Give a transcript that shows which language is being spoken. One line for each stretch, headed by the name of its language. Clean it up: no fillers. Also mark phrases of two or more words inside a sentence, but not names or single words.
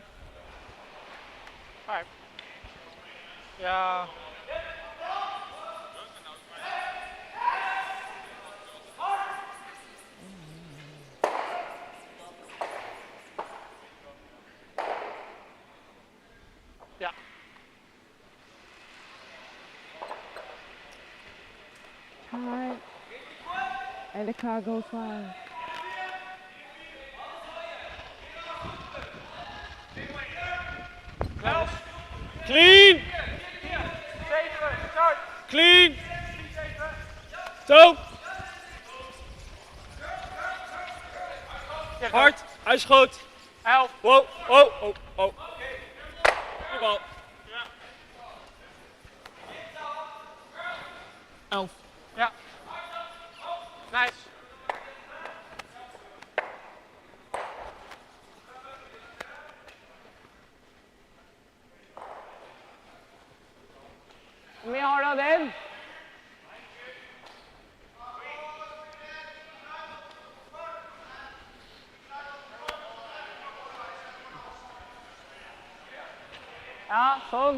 Norwegian: Hei. Ja. Ja.
English: Hi. And the car goes fine. Clean. Clean.
Dutch: Toe. Hard. Hij is goed. 11. Wow. Oh, oh, oh. Die bal. 11. Ja. Nice.
Norwegian: Hvor mye har du av den? Ja, sånn.